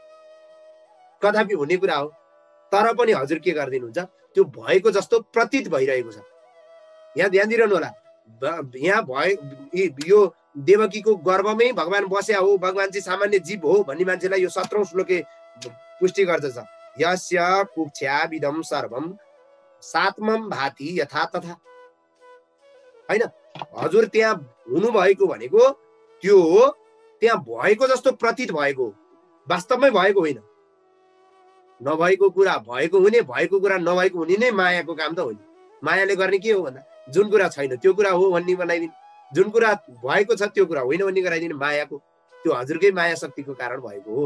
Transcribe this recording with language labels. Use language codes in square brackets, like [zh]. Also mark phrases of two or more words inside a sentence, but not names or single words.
[ne] कदापि हुने कुरा हो, तर पनि हजुर के गरिदिनुहुन्छ, त्यो भएको जस्तो प्रतीत भइरहेको छ। यहाँ ध्यान दिइरहनु होला, यहाँ यो देवकीको गर्भमै भगवान बस्या हो, भगवान चाहिँ सामान्य जीव हो भन्ने मान्छेलाई यो 17औं श्लोकले पुष्टि गर्दछ। [sa] यस्य कुक्षाविदं सर्वं सात्मं भाति यथा तथा। [ne] हैन, हजुर त्यहाँ हुनुभएको भनेको त्यो त्यहाँ भएको जस्तो प्रतीत भएको, वास्तवमै भएको होइन। नभएको कुरा भएको हुने, भएको कुरा नभएको हुने नै मायाको काम त हो नि। मायाले गर्ने के हो भन्दा जुन कुरा छैन त्यो कुरा हो भन्ने बनाइदिने, जुन कुरा भएको छ त्यो कुरा होइन भन्ने गराइदिने मायाको, त्यो हजुरकै माया शक्तिको कारण भएको हो।